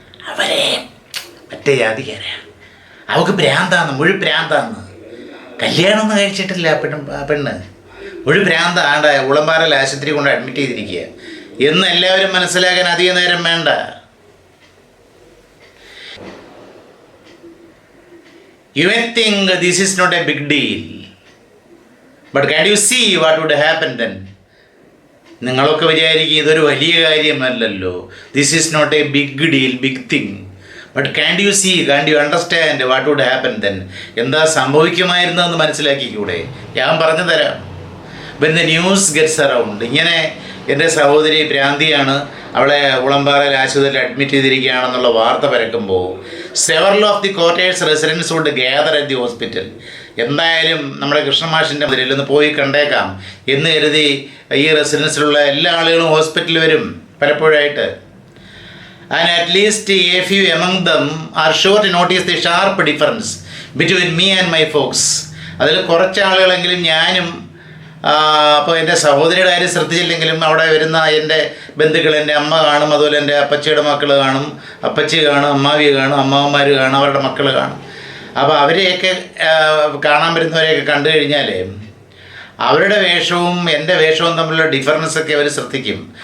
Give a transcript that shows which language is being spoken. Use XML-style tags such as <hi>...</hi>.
<ml>അവരെ മറ്റേ ജാതിക്കാരാ, അവൾക്ക് ഭ്രാന്താന്ന്, കല്യാണമൊന്നും കഴിച്ചിട്ടില്ല പെണ്ണ്, ഭ്രാന്ത ആണ്ട ഉളമ്പാറയിൽ ആശുപത്രി കൊണ്ട് അഡ്മിറ്റ് ചെയ്തിരിക്കുക എന്ന് എല്ലാവരും മനസ്സിലാക്കാൻ അധിക നേരം വേണ്ട.</ml> <en>You may think this is not a big deal, but can you see what would happen then?</en> <ml>നിങ്ങളൊക്കെ വിചാരിക്കും ഇതൊരു വലിയ കാര്യമല്ലല്ലോ,</ml> <en>This is not a big deal, big thing. But can you understand what would happen then?</en> <ml>എന്താ സംഭവിക്കുമായിരുന്നതെന്ന് മനസ്സിലാക്കിക്കൂടെ? ഞാൻ പറഞ്ഞു തരാം.</ml> <en>when the news gets around,</en> <ml>ഇങ്ങനെ എൻ്റെ സഹോദരി ഭ്രാന്തിയാണ്, അവളെ ഉളമ്പാറയിൽ ആശുപത്രിയിൽ അഡ്മിറ്റ് ചെയ്തിരിക്കുകയാണെന്നുള്ള വാർത്ത പരക്കുമ്പോൾ</ml> <en>Several of the quarters residence would gather at the hospital.</en> <ml>എന്തായാലും നമ്മുടെ കൃഷ്ണമാഷിൻ്റെ മുതലിൽ ഒന്ന് പോയി കണ്ടേക്കാം എന്ന് കരുതി ഈ റെസിഡൻസിലുള്ള എല്ലാ ആളുകളും ഹോസ്പിറ്റലിൽ വരും പലപ്പോഴായിട്ട്.</ml> <en>And at least a few among them are sure to notice the sharp difference between me and my folks.</en> <ml>അതിൽ കുറച്ച് ആളുകളെങ്കിലും ഞാനും അപ്പോൾ എൻ്റെ സഹോദരിയുടെ കാര്യം ശ്രദ്ധിച്ചില്ലെങ്കിലും അവിടെ വരുന്ന എൻ്റെ ബന്ധുക്കൾ, എൻ്റെ അമ്മ കാണും, അതുപോലെ എൻ്റെ അപ്പച്ചിയുടെ മക്കൾ കാണും, അപ്പച്ചി കാണും, അമ്മാവി കാണും, അമ്മാവന്മാർ കാണും, അവരുടെ മക്കൾ കാണും. അപ്പോൾ അവരെയൊക്കെ കാണാൻ വരുന്നവരെയൊക്കെ കണ്ടു കഴിഞ്ഞാൽ അവരുടെ വേഷവും എൻ്റെ വേഷവും തമ്മിലുള്ള ഡിഫറൻസൊക്കെ അവർ ശ്രദ്ധിക്കും.</ml>